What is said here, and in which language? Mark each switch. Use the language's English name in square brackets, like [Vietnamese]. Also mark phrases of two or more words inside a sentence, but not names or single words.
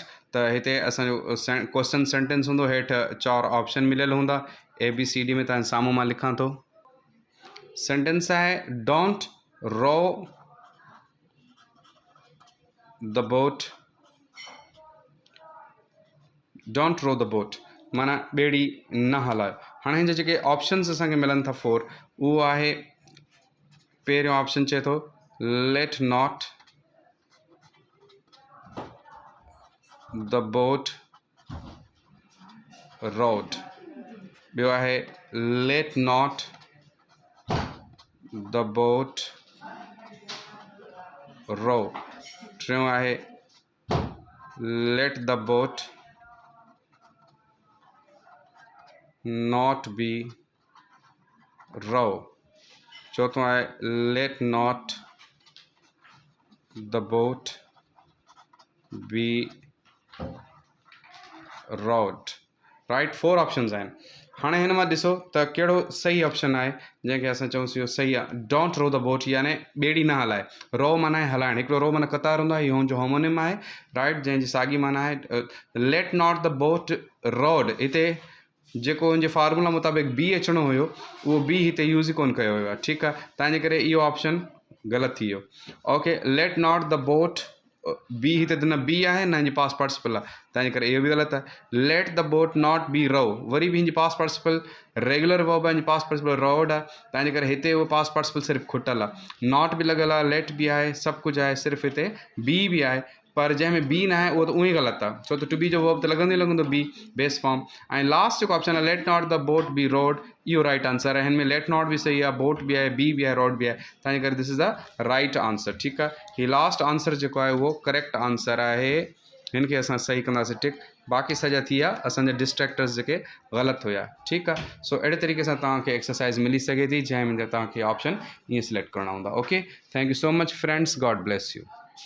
[Sindhi] त हिते असांजो [English] question sentence [Sindhi] हूंदो, हेठि 4 ऑप्शन मिलियल हूंदा, ABCD में, तव्हां साम्हूं मां लिखां थो। सेंटेंस आहे [English] don't row the boat, don't row the boat [Sindhi] माना ॿेड़ी न हलायो। हाणे हिन जा जेके ऑप्शन्स असांखे मिलनि था 4, उहो आहे पहिरियों ऑप्शन चए थो [English] let not the boat rowed. [Sindhi] ॿियो आहे [English] let not the boat row. [Sindhi] टियों आहे [English] let the boat not be row. [Sindhi] चौथों आहे [English] let not the boat be rowed. [Sindhi] राइट 4 ऑप्शंस आहिनि। हाणे हिन मां ॾिसो त कहिड़ो सही ऑप्शन आहे जंहिंखे असां चऊंसीं इहो सही आहे। [English] don't row the boat [Sindhi] यानी ॿेड़ी न हलाए। रो माना आहे हलाइणु। हिकिड़ो रो माना क़तार हूंदो आहे, इहो हुनजो होमोनिम आहे। राइट, जंहिंजी साॻी माना आहे [English] let not the boat rowed. [Sindhi] हिते जेको हुनजे फार्मूला मुताबिक़ बी अचिणो हुयो उहो बी हिते यूज़ ई कोन कयो वियो आहे। ठीकु आहे, तंहिंजे करे इहो ऑप्शन ग़लति थी वियो। ओके, [English] let not the boat be [Sindhi] हिते त न बी आहे न हिनजी [English] past participle [Sindhi] आहे, तंहिंजे करे इहो बि ग़लति आहे। [English] let the boat not be row, [Sindhi] वरी बि हिनजी [English] past participle regular verb [Sindhi] आहे, हिनजी [English] past participle [Sindhi] रोड आहे, तंहिंजे करे हिते उहो [English] past participle [Sindhi] सिर्फ़ु खुटल आहे। नॉट बि लॻल आहे, लेट बि आहे, सभु कुझु आहे, सिर्फ़ु हिते बी बि आहे। पर जंहिंमें बी न आहे उहो त उहो ई ग़लति आहे, छो त [English] to be [Sindhi] जो वर्ब त लॻंदो ई लॻंदो [English] be base form. [Sindhi] ऐं लास्ट जेको ऑप्शन आहे [English] let not the boat be rowed, [Sindhi] इहो [English] right answer [Sindhi] आहे। हिन में लेट नॉट बि सही आहे, बोट बि आहे, बी बि आहे, रोड बि आहे, तंहिंजे करे [English] this is the right answer. [Sindhi] ठीकु आहे, हीउ [English] last answer [Sindhi] जेको आहे उहो [English] correct answer [Sindhi] आहे। हिन खे असां सही कंदासीं टिक। बाक़ी सॼा थी विया असांजा डिस्ट्रैक्टर्स जेके ग़लति हुया। ठीकु आहे, सो अहिड़े तरीक़े सां तव्हांखे एक्सरसाइज़ मिली सघे थी जंहिंमें तव्हांखे ऑप्शन ईअं सिलेक्ट करणा हूंदा। [English] Okay, thank you so much friends, God bless you.